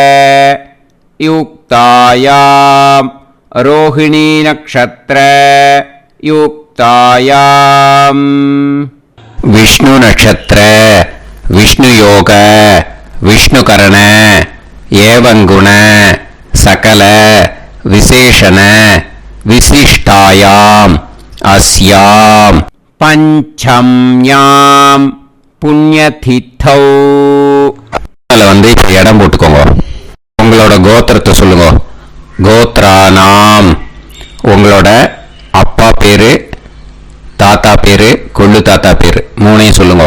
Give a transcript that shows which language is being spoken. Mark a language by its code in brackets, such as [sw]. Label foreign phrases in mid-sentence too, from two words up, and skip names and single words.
[sa] युक्तायां रोहिणी नक्षत्र युक्तायां विष्णु नक्षत्र विष्णु योग विष्णुकरण एवं गुण सकल विशेषण विशिष्टायां अस्यां पंचम्यां புண்ணியதித்தௌ. [ta] அதில் இப்போ இடம் போட்டுக்கோங்க. உங்களோட கோத்திரத்தை சொல்லுங்க. கோத்ரானாம். உங்களோட அப்பா பேரு, தாத்தா பேரு, கொள்ளு தாத்தா பேரு 3ஐயும் சொல்லுங்க.